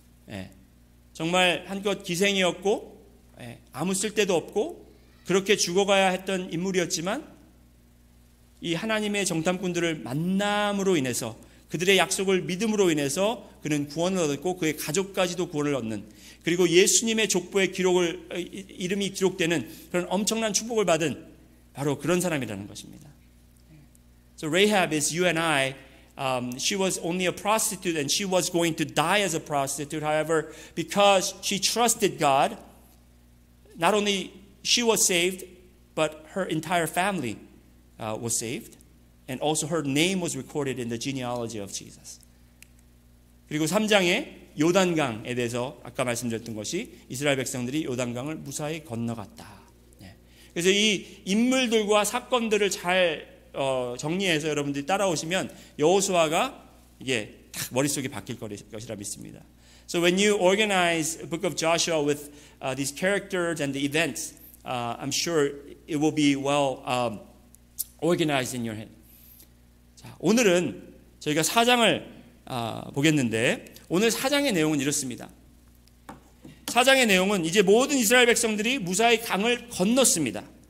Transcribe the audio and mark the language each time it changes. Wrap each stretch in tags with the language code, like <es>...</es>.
<ko>예, 정말 한껏 기생이었고 아무 쓸데도 없고 그렇게 죽어가야 했던 인물이었지만 이 하나님의 정탐꾼들을 만남으로 인해서 그들의 약속을 믿음으로 인해서 그는 구원을 얻었고 그의 가족까지도 구원을 얻는 그리고 예수님의 족보에 이름이 기록되는 그런 엄청난 축복을 받은 바로 그런 사람이라는 것입니다.</ko> <en>So Rahab is you and I. She was only a prostitute and she was going to die as a prostitute. However, because she trusted God, not only she was saved, but her entire family was saved. And also her name was recorded in the genealogy of Jesus.</en> <ko>그리고 3장에 요단강에 대해서 아까 말씀드렸던 것이 이스라엘 백성들이 요단강을 무사히 건너갔다. 그래서 이 인물들과 사건들을 잘 정리해서 여러분들이 따라오시면 여호수아가 이게 딱 머릿속에 박힐 것이라 믿습니다.</ko> <en>So when you organize the book of Joshua with these characters and the events, I'm sure it will be well organized in your head.</en> <ko>자, 오늘은 저희가 4장을 보겠는데 오늘 4장의 내용은 이렇습니다. 4장의 내용은 이제 모든 이스라엘 백성들이 무사히 강을 건넜습니다.</ko>